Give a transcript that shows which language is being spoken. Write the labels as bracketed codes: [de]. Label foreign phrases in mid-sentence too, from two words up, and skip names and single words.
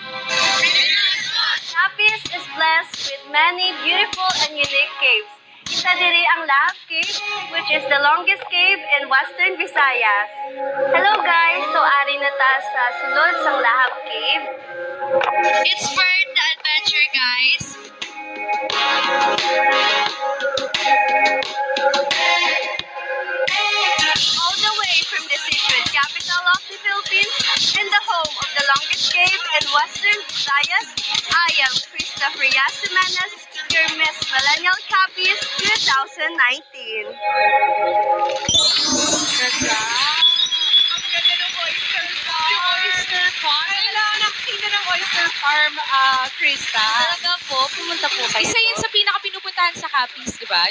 [en] Capiz is blessed with many beautiful and unique caves. [hil] Isa diri ang Lahab Cave, [en] which is the longest cave in Western Visayas. Hello guys! [hil] So ari na ta sa sulod sang Lahab Cave. [en] It's for the adventure, guys. All the way from the seafood capital of the Philippines and the home of the longest cave in Western Visayas, I am Christopher Yasimanes, your Miss Millennial Capiz 2019. [tl] Ang ganda ng [en] oyster farm. Yung oyster farm. [tl] Kailangan nakita ng [en] oyster farm, [tl] Krista. Talaga po, pumunta po kayo. Isa yun sa pinaka-pinupuntahan sa Capiz, di ba?